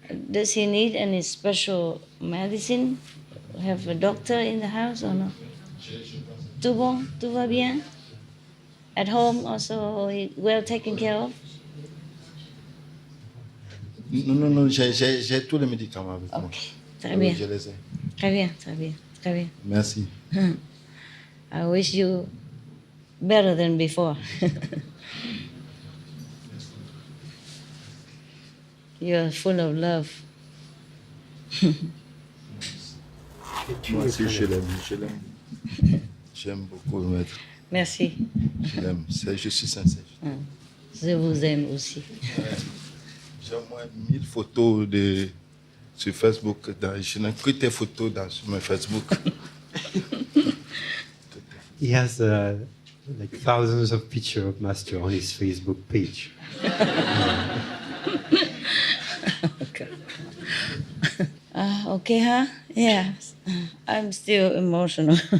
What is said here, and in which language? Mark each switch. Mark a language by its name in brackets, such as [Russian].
[English] Does he need any special medicine? Have a doctor in the house or no? [French] Tout bon? Tout va bien? [English] At home also he well taken care of? [French] Non, j'ai tous les médicaments avec moi. Okay. Très Oui, bien. je les ai. Très bien, très bien, très bien. Merci. [English] I wish you better than before. You're full of love. [French] Moi aussi, je l'aime. J'aime beaucoup le maître. Merci. Je l'aime. Je suis sincère. Je vous aime aussi. J'ai au moins 1000 photos sur Facebook. Je n'ai que tes photos sur mon Facebook. [English] He has like thousands of pictures of Master on his Facebook page. Okay. Okay, huh? Yeah. I'm still emotional.